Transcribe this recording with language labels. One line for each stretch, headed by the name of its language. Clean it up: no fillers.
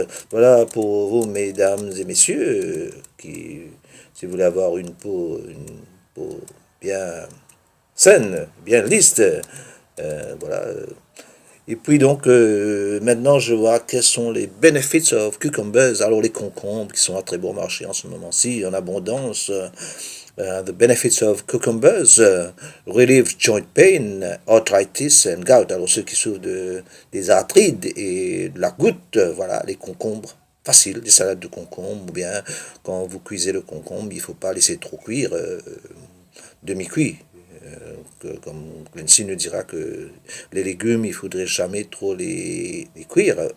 French: Voilà pour vous, mesdames et messieurs, qui, si vous voulez avoir une peau bien saine, bien lisse, voilà. Et puis donc, maintenant, je vois quels sont les
English: benefits of cucumbers.
French: Alors, les concombres qui sont à très bon marché en ce moment-ci, en abondance.
English: The benefits of cucumbers relieve joint pain, arthritis and gout.
French: Alors, ceux qui souffrent des arthrites et de la goutte, voilà, les concombres. Facile, des salades de concombres, ou bien quand vous cuisez le concombre, il ne faut pas laisser trop cuire, demi-cuit. Comme Clancy nous dira que les légumes, il faudrait jamais trop les cuire.